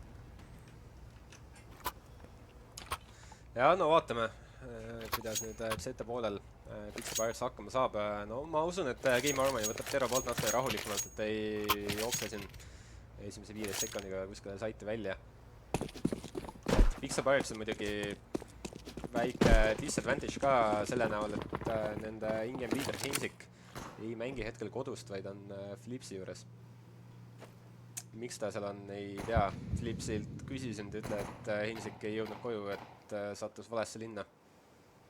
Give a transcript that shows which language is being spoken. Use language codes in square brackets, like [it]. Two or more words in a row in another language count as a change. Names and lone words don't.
[et] Ja no vaatame, kuidas nüüd CT poolel Pixel Pirates hakkama saab. No ma usun, et Game Harmony võtab Terro poolt natuke rahulikumalt, et ei jookse siin esimese 15 sekundiga kuskile saiti välja. Pixel Pirates on muidugi väike disadvantage ka selle näol, et nende [en] in-game leader [et] Hensik ei mängi hetkel kodust, vaid on Flipsi juures. Miks ta seal on, ei tea. Flipsilt küsisin, ta ütle, et Hensik ei jõudnud koju, et sattus valesse linna.